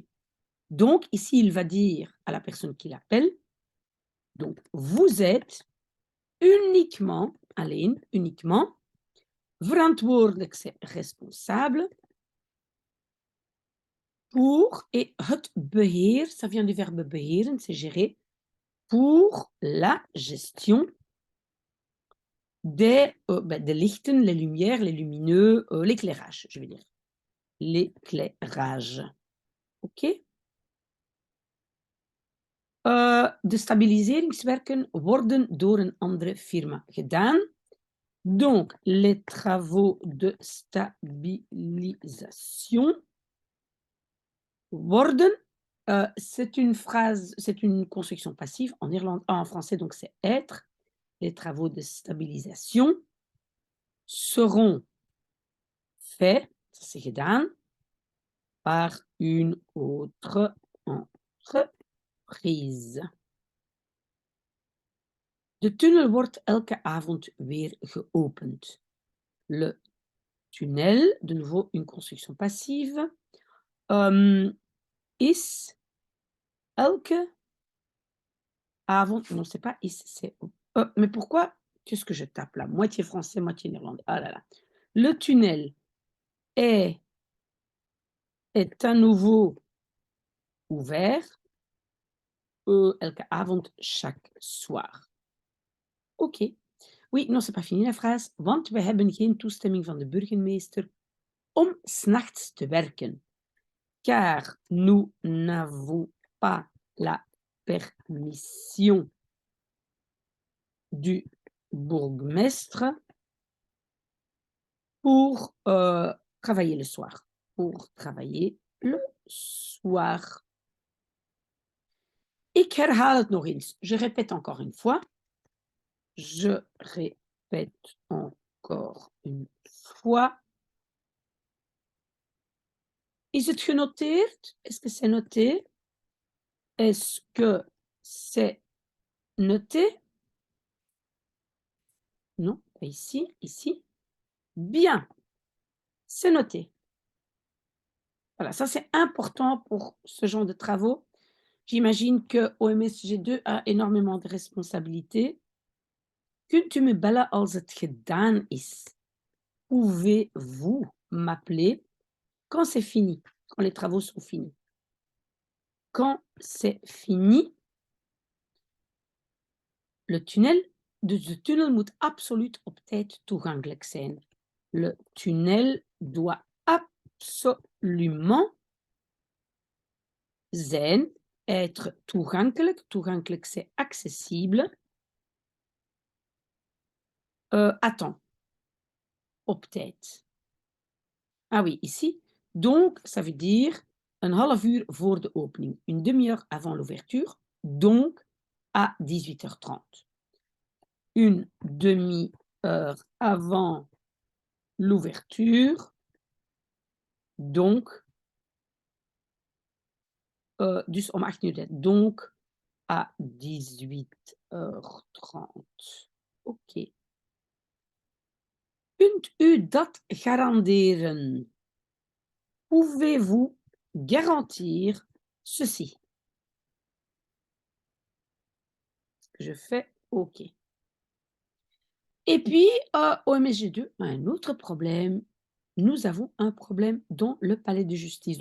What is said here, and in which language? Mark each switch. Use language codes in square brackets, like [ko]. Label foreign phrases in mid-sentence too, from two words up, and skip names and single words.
[fr] Donc ici, il va dire à la personne qui l'appelle, donc vous êtes uniquement, alleen, uniquement, verantwoordelijk, c'est responsable pour, et [nl] het beheer, [fr] ça vient du verbe beheren, c'est gérer, pour la gestion des lichten, les lumières, les lumineux, l'éclairage, je veux dire. L'éclairage. OK? [nl] De stabiliseringswerken worden door een andere firma gedaan. [fr] Donc, les travaux de stabilisation worden, c'est une phrase, c'est une construction passive en français, donc c'est être. Les travaux de stabilisation seront faits, ça c'est gedaan, par une autre entreprise. [nl] De tunnel wordt elke avond weer geopend. [fr] Le tunnel, de nouveau une construction passive, [nl] is elke avond, [fr] non c'est pas is, c'est mais pourquoi? Qu'est-ce que je tape là? Moitié français, moitié néerlandais. Ah là là. Le tunnel est à nouveau ouvert, [nl] elke avond, [fr] chaque soir. OK. Oui, non, c'est pas fini la phrase. [nl] Want we hebben geen toestemming van de burgemeester om 's nachts te werken. [fr] Car nous n'avons pas la permission du bourgmestre pour travailler le soir. Pour travailler le soir. [nl] Ik herhaal het nog eens. [fr] Je répète encore une fois. Je répète encore une fois. [nl] Is het genoteerd? [fr] Est-ce que c'est noté? Est-ce que c'est noté? Non, pas ici, ici. Bien, c'est noté. Voilà, ça c'est important pour ce genre de travaux. J'imagine que OMSG2 a énormément de responsabilités. [nl] Kunt u me bellen als het gedaan is? [fr] Pouvez-vous m'appeler quand c'est fini, quand les travaux sont finis? Quand c'est fini, le tunnel, [nl] dus de tunnel moet absoluut op tijd toegankelijk zijn. [fr] Le tunnel doit absolument zijn, être toegankelijk. Toegankelijk, c'est accessible. À temps, [nl] op tijd. [fr] Ah oui, ici. Donc, ça veut dire [nl] een half uur voor de opening, [fr] une demi-heure avant l'ouverture, donc à 18h30. Une demi-heure avant l'ouverture, donc, [nl] dus om 8:30, [fr] donc à 18h30. Oké. [nl] Kunt u dat garanderen? [fr] Pouvez-vous garantir ceci? Je fais OK. Et puis, OMSG2 a un autre problème. Nous avons un problème dans le palais de justice.